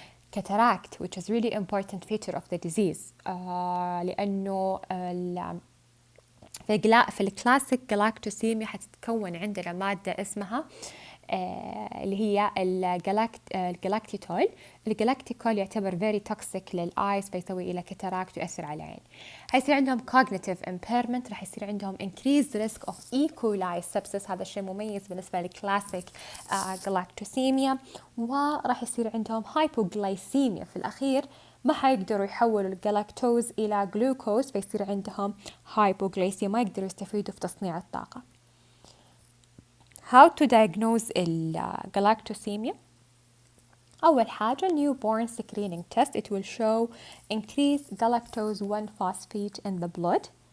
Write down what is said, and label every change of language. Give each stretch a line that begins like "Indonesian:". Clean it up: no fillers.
English: Cataract, which is really important feature of the disease
Arabic: لأنه في الكلاسيك galactosemia حتتكون عندنا مادة اسمها اللي هي الجلاكتيتول. الجلاكتيكول يعتبر
English: very toxic
Arabic: للآيس، فيسوي إلى كاتاراكت ويأثر على العين. هيصير عندهم
English: cognitive impairment،
Arabic: راح يصير عندهم
English: increased risk of E.
Arabic: coli sepsis، هذا الشيء مميز بالنسبة للكلاسيك galactosemia، وراح يصير عندهم hypoglycemia في الأخير، ما حيقدروا يحولوا الجلاكتوز إلى جلوكوز فيصير عندهم hypoglycemia، ما يقدروا يستفيدوا في تصنيع الطاقة.
English: How to diagnose galactosemia؟
Arabic: أول حاجة
English: newborn screening test. It will show increased galactose 1 phosphate in the blood.